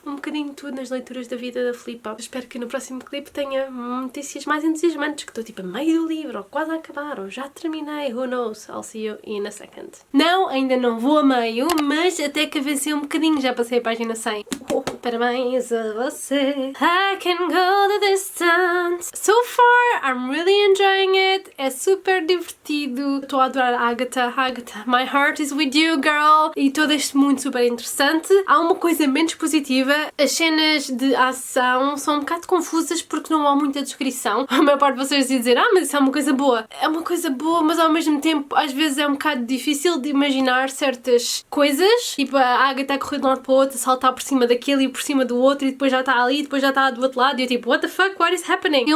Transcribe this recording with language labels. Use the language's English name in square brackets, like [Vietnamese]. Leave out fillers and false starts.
[Portuguese] Um bocadinho de tudo nas leituras da vida da Filipa. Espero que no próximo clipe tenha notícias mais entusiasmantes, que estou tipo a meio do livro, ou quase a acabar, ou já terminei, [English] who knows, I'll see you in a second. [Portuguese] Não, ainda não vou a meio, mas até que avancei um bocadinho, já passei a página 100. Parabéns a você. [English] I can go the distance. So far, I'm really enjoying it. [Portuguese] É super divertido. Estou a adorar a Agatha. [English] Agatha, my heart is with you, girl. [Portuguese] E todo este mundo super interessante. Há uma coisa menos positiva. As cenas de ação são um bocado confusas porque não há muita descrição. A maior parte de vocês dizer, mas isso é uma coisa boa. É uma coisa boa, mas ao mesmo tempo às vezes é um bocado difícil de imaginar certas coisas. Tipo, a Agatha a correr de um lado para o outro, a saltar por cima daquele e por cima do outro e depois já está ali e depois já está do outro lado. E eu tipo, [English] what the fuck, what is happening?